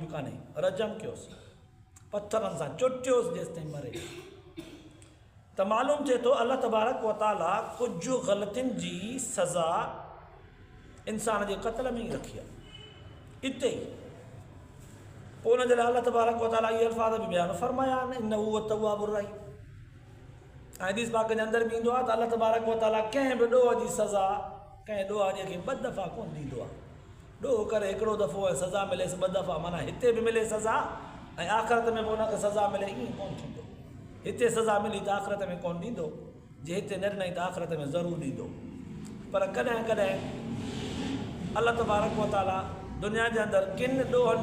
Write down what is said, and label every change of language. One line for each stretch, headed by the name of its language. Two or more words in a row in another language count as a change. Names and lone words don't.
Sindhi: कान्हे रजम कयोसि पथरनि सां चुटियोसि जेसि ताईं मरे त मालूम थिए थो
Arabic: الله تبارك وتعالى
Sindhi: कुझु ग़लतियुनि जी सज़ा इंसान जे क़त्ल में ई रखी आहे इते ई पोइ हुन जे लाइ
Arabic: الله تبارك وتعالى
Sindhi: इहे अल्फाज़ बि बयानु फरमाया आहिनि
Arabic: إنه التواب الرحيم
Sindhi: ऐं हदीस पाक जे अंदरि बि ईंदो आहे त
Arabic: الله تبارك وتعالى
Sindhi: कंहिं बि ॾोह जी सज़ा कंहिं ॾोह खे ॿ दफ़ा कोन ॾींदो आहे ॾोह करे हिकिड़ो दफ़ो ऐं सज़ा मिलेसि ॿ दफ़ा माना हिते बि मिले सज़ा ऐं आख़िरत में बि हुनखे सज़ा मिले ईअं कोन थींदो हिते सज़ा मिली त आख़िरत में कोन ॾींदो जे हिते न ॾिनई त आख़िरत में ज़रूरु ॾींदो पर कॾहिं कॾहिं
Arabic: الله تبارك وتعالى
Sindhi: दुनिया जे अंदरि किन ॾोहनि